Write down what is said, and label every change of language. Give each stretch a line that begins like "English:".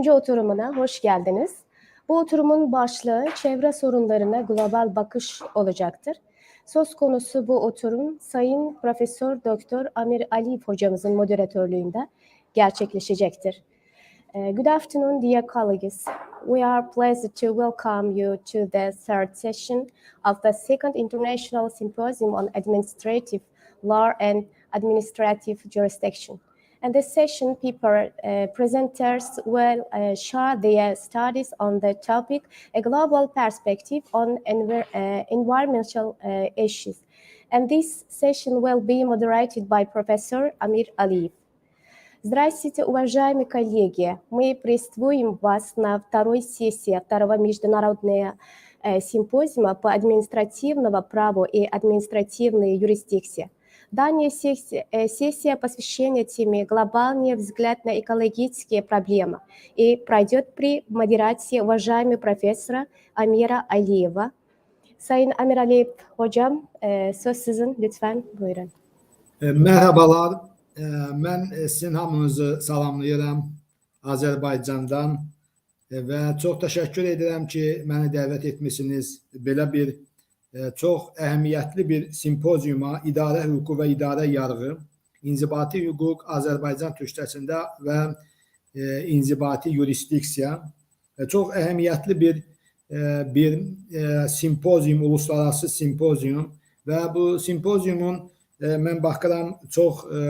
Turkish: oturumuna hoş geldiniz. Bu oturumun başlığı Çevre Sorunlarına Global Bakış olacaktır. Söz konusu bu oturum Sayın Profesör Doktor Amir Aliyev hocamızın moderatörlüğünde gerçekleşecektir.
English: Good afternoon, dear colleagues. We are pleased to welcome you to the third session of the Second International Symposium on Administrative Law and Administrative Jurisdiction. And this session, presenters will share their studies on the topic, a global perspective on environmental issues. And this session will be moderated by Professor Amir Aliyev.
Russian: Здравствуйте, уважаемые коллеги! Мы приветствуем вас на второй сессии второго международного симпозиума по административному праву и административной юрисдикции. Данная сессия посвящена теме «Глобальный взгляд на экологические проблемы» и пройдет при модерации уважаемого профессора Amira Aliyeva.
Turkish: Sayın Amir Aliyev hocam, söz sizin. Lütfen buyurun. Merhabalar.
Azerbaijani: Mən sizin hamınızı salamlayıram Azərbaycandan və çox təşəkkür edirəm ki, məni dəvət etmisiniz belə bir çox əhəmiyyətli bir simpozyuma İdare Hukuku və İdari Yargı, İnzibati Hüquq Azərbaycan türkçəsində və İnzibati Yurisdiksiya çox əhəmiyyətli bir simpozyum, uluslararası simpozyum və bu simpozyumun mən baxıram çox